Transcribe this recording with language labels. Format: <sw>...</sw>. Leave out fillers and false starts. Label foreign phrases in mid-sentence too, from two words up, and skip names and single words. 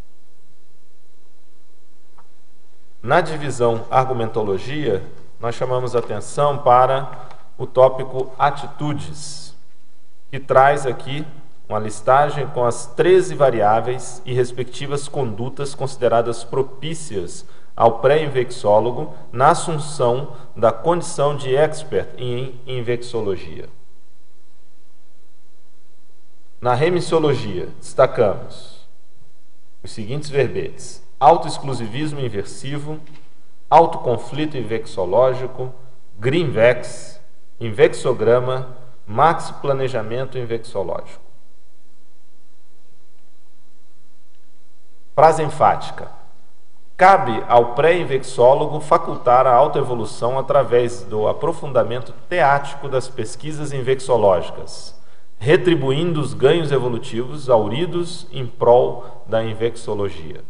<pt>Na divisão argumentologia, nós chamamos a atenção para o tópico atitudes, que traz aqui uma listagem com as 13 variáveis e respectivas condutas consideradas propícias ao pré-invexólogo na assunção da condição de expert em invexologia. Na remissiologia, destacamos os seguintes verbetes: autoexclusivismo inversivo, autoconflito invexológico, Greenvex, invexograma, maxi-planejamento invexológico. Frase enfática. Cabe ao pré-invexólogo facultar a autoevolução através do aprofundamento teático das pesquisas invexológicas, retribuindo os ganhos evolutivos auridos em prol da invexologia.</pt>